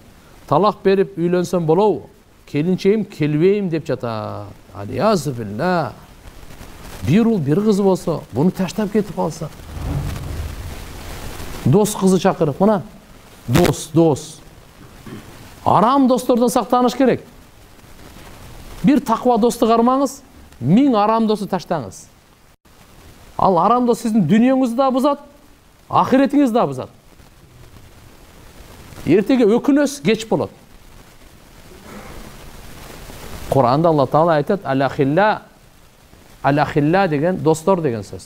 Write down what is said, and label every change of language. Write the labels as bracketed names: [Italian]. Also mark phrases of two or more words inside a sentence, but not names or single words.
[Kyrgyz] Талак берип үйлөнсөм болобу? Келинчегим келбейм деп жатат. [Arabic] أعوذ بالله. [Kyrgyz] Бир уул, бир кызы болсо, буну таштап кетип калса. Дос кызы чакырып, мына. Дос. Арам достордон сактаныш керек. Бир таква досту кармаңыз, 1000 арам досту таштаңыз. Ал арам дос сиздин дүниеңизди да бузат, ахиретиңизди да бузат. Эртеге өкүнөс кеч болот. Куранда Алла Таала айтат: "Ал-ахилла" деген достор деген сөз.